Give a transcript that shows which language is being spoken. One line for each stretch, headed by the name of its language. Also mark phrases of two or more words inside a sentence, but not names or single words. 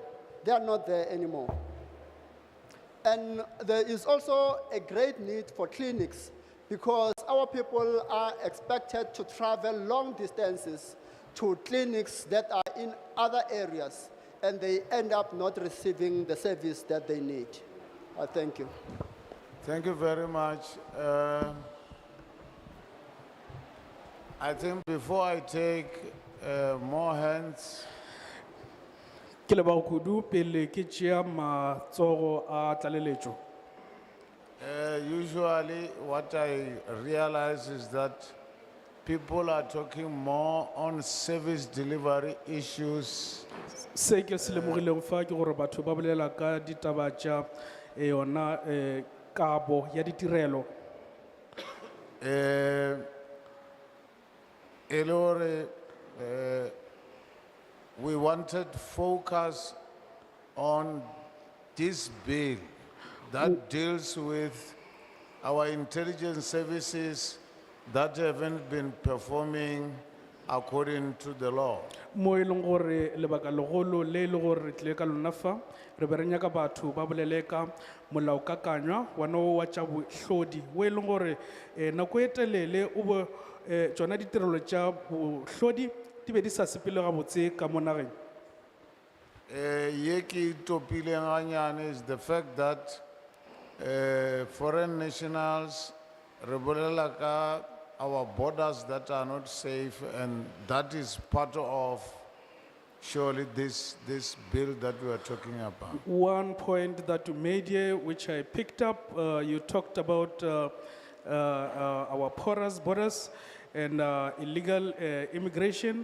English: They are not there anymore. And there is also a great need for clinics, because our people are expected to travel long distances to clinics that are in other areas, and they end up not receiving the service that they need. Thank you. Thank you very much. I think before I take more hands,
Northern Sotho: Ke leboga kudu pele ke tšea matsogo a tlaleletšo.
English: usually what I realize is that people are talking more on service delivery issues.
Northern Sotho: Se ke se lemogilego fa ke gore batho ba bolela ka ditaba tša yona kabo ya ditirelo. E le gore,
English: we wanted focus on this bill that deals with our intelligence services that haven't been performing according to the law.
Northern Sotho: Mo e leng gore lebaka legolo le le gore re tlile ka lona fa re be re nyaka batho ba bolele ka molaokakanywa wa no wa tša bohlodi wo e leng gore nako e telele o bo tšona ditirelo tša bohlodi di be di sa sepele gabotse ka mo nageng. Ye ke topileng ganyane
English: is the fact that foreign nationals
Northern Sotho: re bolela ka
English: our borders that are not safe, and that is part of surely this bill that we are talking about. One point that you made here, which I picked up, you talked about our porous borders and illegal immigration.